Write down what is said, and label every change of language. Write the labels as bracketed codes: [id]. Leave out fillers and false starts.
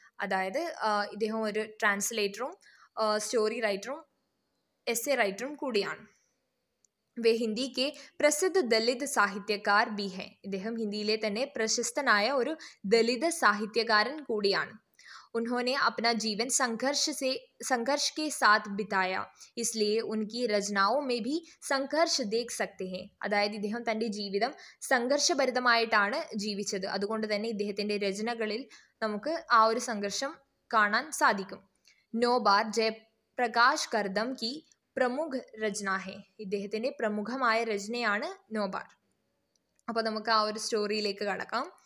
[ml] അതായത് ഇദ്ദേഹം ഒരു ട്രാൻസ്ലേറ്ററും സ്റ്റോറി റൈറ്ററും എസ്സേ റൈറ്ററും കൂടിയാണ്. [hi] വേ ഹിന്ദി കെ പ്രസിദ്ധ ദലിത് സാഹിത്യകാർ ബി ഹെ. [ml] ഇദ്ദേഹം ഹിന്ദിയിലെ തന്നെ പ്രശസ്തനായ ഒരു ദലിത് സാഹിത്യകാരൻ കൂടിയാണ്. [hi] उन्होंने अपना जीवन संघर्ष के साथ बिताया, इसलिए उनकी रचनाओं में भी संघर्ष देख सकते हैं. [ml] അതായത് ഇദ്ദേഹം തൻ്റെ ജീവിതം സംഘർഷഭരിതമായിട്ടാണ് ജീവിച്ചത്. അതുകൊണ്ട് തന്നെ ഇദ്ദേഹത്തിൻ്റെ രചനകളിൽ നമുക്ക് ആ ഒരു സംഘർഷം കാണാൻ സാധിക്കും. [hi] നോബാർ ജയപ്രകാശ് കർദം കി പ്രമുഖ രചന ഹെ. [ml] ഇദ്ദേഹത്തിൻ്റെ പ്രമുഖമായ രചനയാണ് നോബാർ. അപ്പോൾ നമുക്ക് ആ ഒരു സ്റ്റോറിയിലേക്ക് കടക്കാം.